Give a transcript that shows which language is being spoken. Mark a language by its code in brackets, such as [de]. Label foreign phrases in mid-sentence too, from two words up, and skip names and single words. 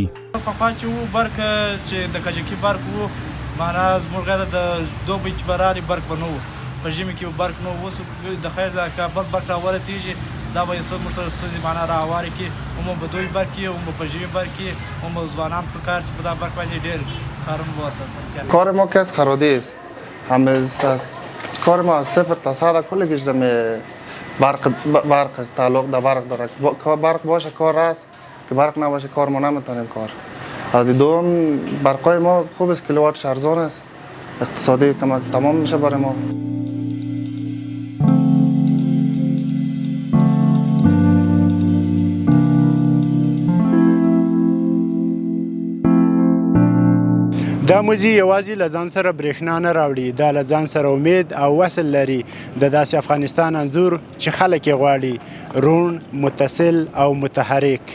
[ps] پخوا چې وو برق چې د کجکي برق وو معنا زموږ غیر د دوبۍ چې به رالي برق به نه وو په ژمي کې برق نه وو. اوس د خیر د کابل برق راورسېږي دا به یې موږ سره ستونزې معنا راهوارې کړي هم به دوی برق کړي هم به په ژمي برق کړي هم به ځوانان پر کار چې په دا برق باندې ډېر کارونه به اساسا [fa] کار ما که از خرادی است از کار ما از 0 تا 100 کلش دم برق تعلق در برق داره. برق باشه کار است که برق نباشه کار ما نمیتونیم کار. دوم برقای ما خوب است کیلووات ارزان است اقتصادی کمک تمام میشه برای ما. [ps] دا مزي یوازې له ځان سره برېښنا نه راوړي دا له ځان سره امید او وصل لري د داسې افغانستان انځور چې خلک یې غواړي روڼ متصل او متحرک.